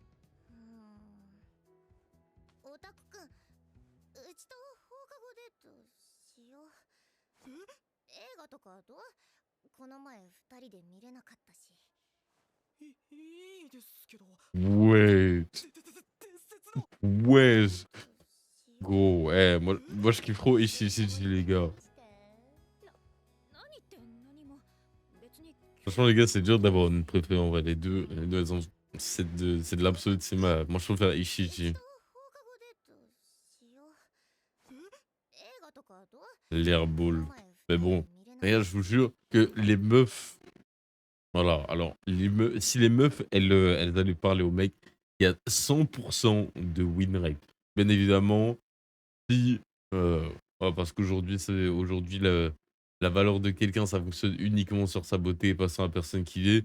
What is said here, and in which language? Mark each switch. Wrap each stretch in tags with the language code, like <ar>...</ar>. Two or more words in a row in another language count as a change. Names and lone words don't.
<ja>オタクくん、うちと放課後デートしよう。映画とかどう？この前二人で見れなかったし。いいですけど。</ja> <fr>Ouais.</fr> <ja>伝説の</ja> <fr>Ouais. Gros, moi je kiffe trop Ishishiji, les gars.</fr> <ja>何って何も。別に。</ja> <fr>Franchement, les gars, c'est dur d'avoir une préférée en vrai. Les deux elles ont. C'est de l'absolu de Sima. Moi, je préfère Ishiji.</fr> <ja>放課後デートしよう。映画とかどう？</ja> <fr>L'airball. Mais bon, regarde, je vous jure que les meufs. Voilà, alors, si les meufs, elles allaient parler aux mecs, il y a 100% de</fr> <en>win rate.</en> <fr>Bien évidemment, si. Ouais, parce qu'aujourd'hui, la valeur de quelqu'un, ça fonctionne uniquement sur sa beauté et pas sur la personne qu'il est.</fr>